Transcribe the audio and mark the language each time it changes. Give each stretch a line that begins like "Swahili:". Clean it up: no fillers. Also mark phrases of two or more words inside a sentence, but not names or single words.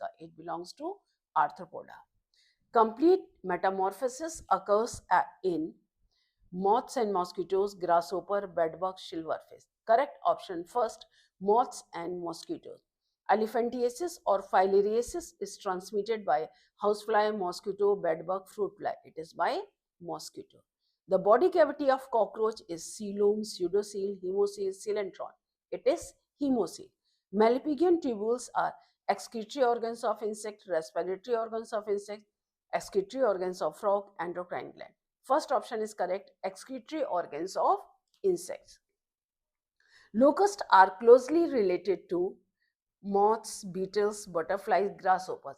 English: It belongs to Arthropoda. Complete metamorphosis occurs in moths and mosquitoes, grasshopper, bedbug, silverfish. Correct option first, moths and mosquitoes. Elephantiasis or filariasis is transmitted by housefly, mosquito, bedbug, fruit fly. It is by mosquito. The body cavity of cockroach is coelom, pseudocele, hemocele, coelentron. It is hemocele. Malpighian tubules are excretory organs of insect, respiratory organs of insect, excretory organs of frog, endocrine gland. First option is correct, excretory organs of insects. Locusts are closely related to moths, beetles, butterflies, grasshoppers.